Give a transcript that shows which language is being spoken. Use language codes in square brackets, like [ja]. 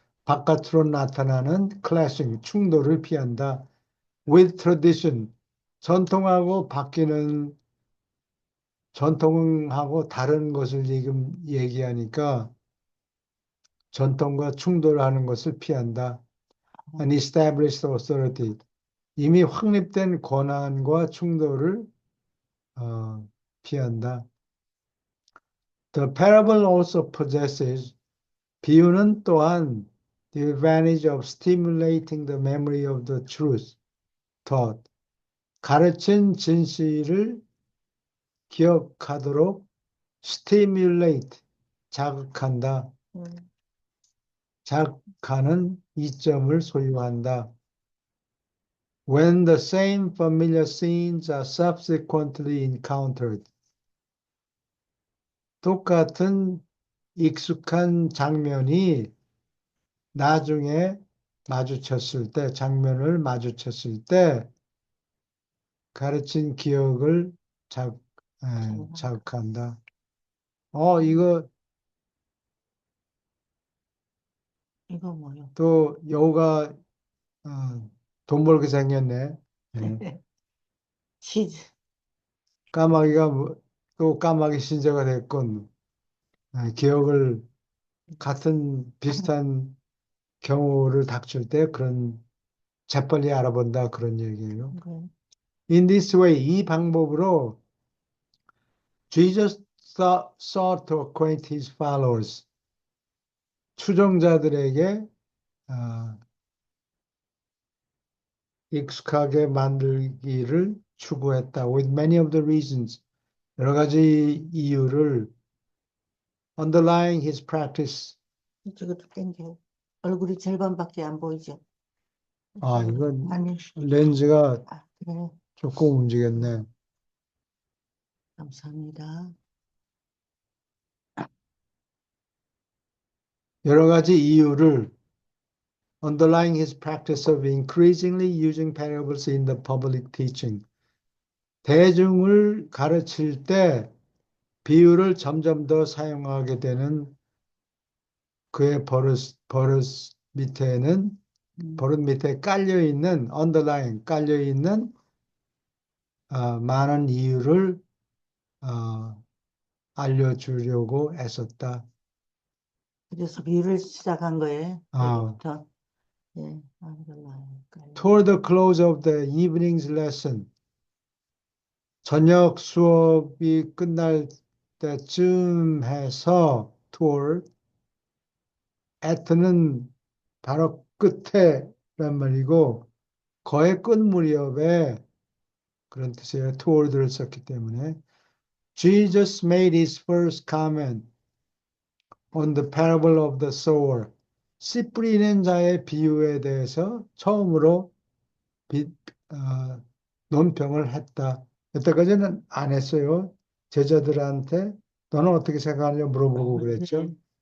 [ko] 바깥으로 나타나는 clashing, 충돌을 피한다. [en] with tradition. [ko] 전통하고 바뀌는 전통하고 다른 것을 지금 얘기하니까 전통과 충돌하는 것을 피한다. [en] An established authority. [ko] 이미 확립된 권한과 충돌을 피한다. [en] The parable also possesses [ko] 비유는 또한 [en] the advantage of stimulating the memory of the truth taught. [ko] 가르친 진실을 기억하도록 stimulate, 자극한다. 자극하는 이점을 소유한다. [en] When the same familiar scenes are subsequently encountered. [ko] 똑같은 익숙한 장면이 나중에 마주쳤을 때, 장면을 마주쳤을 때 가르친 기억을 자극한다. 이거 이거 뭐요? 또 여우가 돈 벌게 생겼네. 치즈. 까마귀가 또 까마귀 신세가 됐군. 기억을 같은 비슷한 경우를 닥칠 때 그런 재빨리 알아본다 그런 얘기예요. [en] In this way, [ko] 이 방법으로 [en] Jesus sought to acquaint his followers. [ko] 추종자들에게 익숙하게 만들기를 추구했다. [en] With many of the reasons, [ko] 여러 가지 이유를 [en] underlying his practice. [ko] 이쪽으로 당겨. 얼굴이 절반밖에 안 보이죠? 이건 아니, 렌즈가 그래. 조금 움직였네. 감사합니다. [en] 여러 가지 이유를 underlying his practice of increasingly using parables in the public teaching. [ko] 대중을 가르칠 때 비유를 점점 더 사용하게 되는 그의 버릇 밑에는 버릇 밑에 깔려있는 underlying 깔려있는 많은 이유를 알려주려고 애썼다. 그래서 비유를 시작한 거예요. 어. 그때부터. 예, underline. [en] Toward the close of the evening's lesson, [ko] 저녁 수업이 끝날 때쯤 해서 toward, at는 바로 끝에란 말이고 거의 끝 무렵에 그런 뜻이에요. toward를 썼기 때문에 [en] Jesus made his first comment on the parable of the sower. [ko] 씨 뿌리는 자의 비유에 대해서 처음으로 논평을 했다. 여태까지는 안 했어요. 제자들한테 너는 어떻게 생각하느냐 물어보고 그랬죠.